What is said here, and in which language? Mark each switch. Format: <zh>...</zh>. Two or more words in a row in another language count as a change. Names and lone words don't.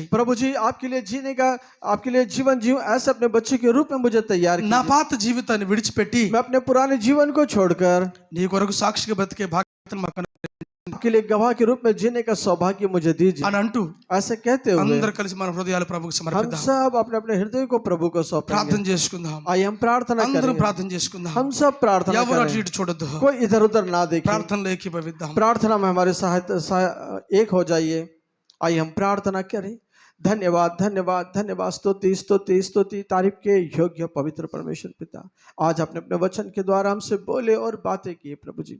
<hi>प्रभु जी, आपके लिए जीने का, आपके लिए जीवन जीऊं ऐसे अपने बच्चे के रूप में मुझे तैयार</hi> <te>నా</te> <hi>कीजिए।</hi> <te>పాత జీవితాన్ని విడిచిపెట్టి</te> <hi>मैं अपने पुराने जीवन को छोड़कर</hi> <te>నీ కొరకు సాక్షిగా బ్రతికే భాగ్యతను మాకు</te> <hi>आपके लिए गवाह के रूप में जीने का सौभाग्य मुझे दीजिए।</hi> <te>అని అంటూ</te> <hi>ऐसे कहते हुए</hi> <te>అందరూ కలిసి మన హృదయాలు ప్రభువుకు</te> <hi>हम</hi> <te>సమర్పిద్దాం.</te> <hi>सब अपने अपने हृदय को प्रभु को सौंपेंगे।</hi> <te>ప్రార్థన చేసుకుందాం.</te> <hi>आइए हम प्रार्थना</hi> <te>అందరం</te> <hi>करें,</hi> <te>ప్రార్థన చేసుకుందాం.</te> <hi>हम सब प्रार्थना</hi> <te>ఎవరు అటు</te> <hi>करें,</hi> <te>ఇటు చూడొద్దు.</te> <hi>कोई इधर उधर ना देखे,</hi> <te>ప్రార్థనలో ఏకీభవిద్దాం.</te> <hi>प्रार्थना में हमारे एक हो जाइए। आइए हम प्रार्थना करें। धन्यवाद धन्यवाद धन्यवाद, स्तुति स्तुति स्तुति, तारीफ के योग्य पवित्र परमेश्वर पिता, आज आपने अपने वचन के द्वारा हमसे बोले और बातें की प्रभु जी।</hi>